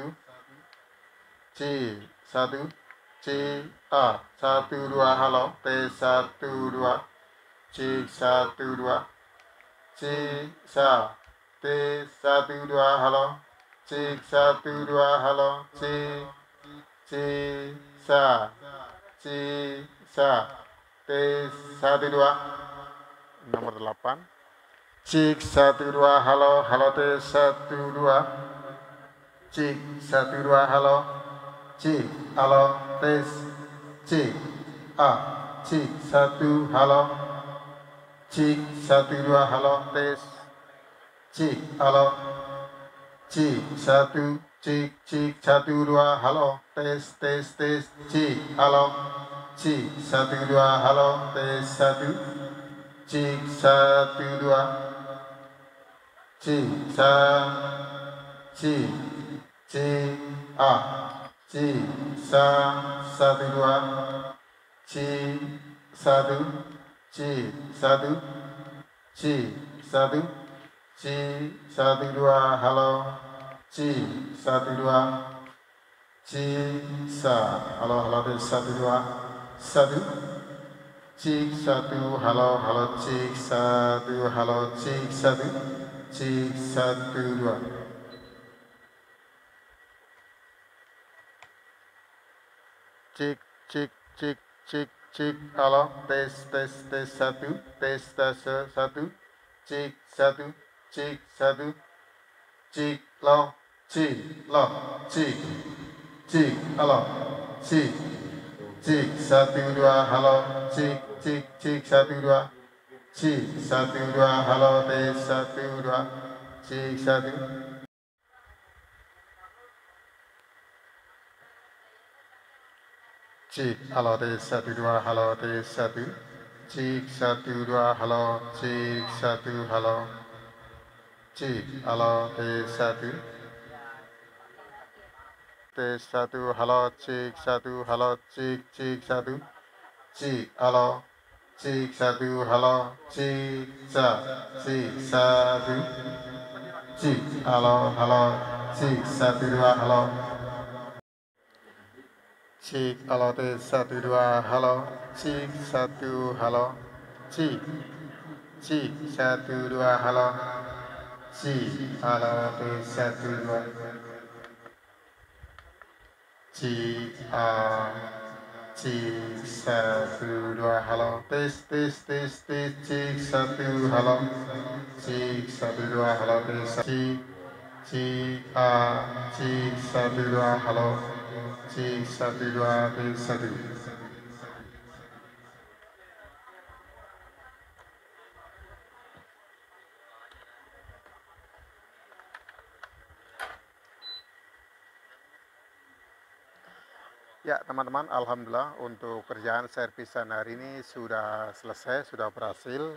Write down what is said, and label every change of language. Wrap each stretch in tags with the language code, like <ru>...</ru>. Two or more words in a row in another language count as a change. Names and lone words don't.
<id>cik 1, cik A 1 2, halo tes 1 2, cik 1 2, cik sa tes 1 2, halo cik 1 2, halo cik sa tes 1 2. Nomor 8, cik 1 2, halo halo tes 1 2, cik 1 2, halo cik halo tes cik A cik 1, halo cik 1 2, halo tes cik halo cik 1, cik 1 2, halo tes cik halo cik 1 2, halo tes 1, cik 1 2, cik sa cik cik A cik sa 1 2, cik 1, cik 1, cik 1, cik 1 2, halo cik 1 2, cik sa halo halo tes 1 2, 1, cik 1, halo halo cik 1, halo cik 1, cik 1 2. Cik cik cik cik cik, halo tes 1, tes 1, cik 1, cik 1, cik lo cik cik halo cik 1 2, halo cik 1 2, cik 1 2, halo tes 1 2, cik 1, cik halo tes 1 2, halo tes 1, cik 1 2, halo cik 1, halo cik halo tes 1, tes 1, halo cik 1, halo cik 1, cik halo cik 1, halo cik sa cik 1, cik halo halo cik 1 2, halo cik halo tes 1 2, halo cik 1, halo cik 1 2, halo cik halo tes 1 2, cik A cik 1 2, halo tes cik 1, halo cik 1 2, halo tes cik A cik 1 2, halo cik 1 2, tes 1. Ya teman-teman, alhamdulillah untuk kerjaan servisan hari ini sudah selesai, sudah berhasil.</id>